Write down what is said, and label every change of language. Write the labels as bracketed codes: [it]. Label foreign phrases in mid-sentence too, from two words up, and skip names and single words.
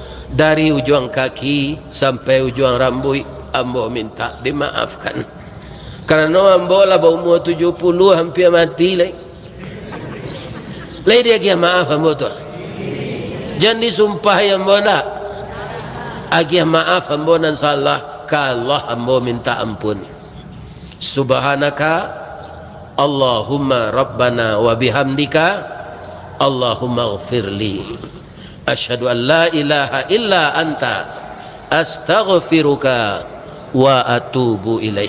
[min] Dari ujung kaki sampai ujung rambut ambo minta dimaafkan karena ambo lah berumur 70 hampir mati lagi dia kia maaf ambo tu jangan disumpah ambo nak agih maaf ambo dan salah ka Allah ambo minta ampun. [ar] سبحانك اللهم ربنا وبحمدك اللهم اغفر لي أشهد أن لا إله إلا أنت أستغفرك وأتوب إليه.